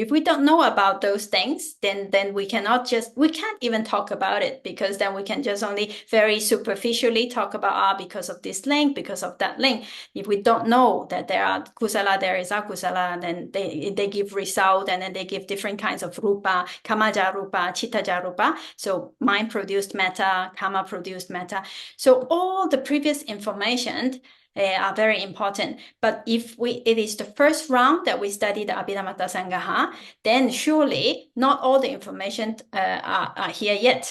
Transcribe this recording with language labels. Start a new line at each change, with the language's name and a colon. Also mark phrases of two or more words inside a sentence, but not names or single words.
English: If we don't know about those things, then we can't even talk about it, because then we can just only very superficially talk about because of this link, because of that link. If we don't know that there are kusala, there is akusala, then they give result, and then they give different kinds of rupa,
Pali: kamaja rupa, chittaja rupa.
English: So mind produced matter, karma produced matter. So all the previous information are very important. But if it is the first round that we study the Abhidhamma Sangha, then surely not all the information are here yet.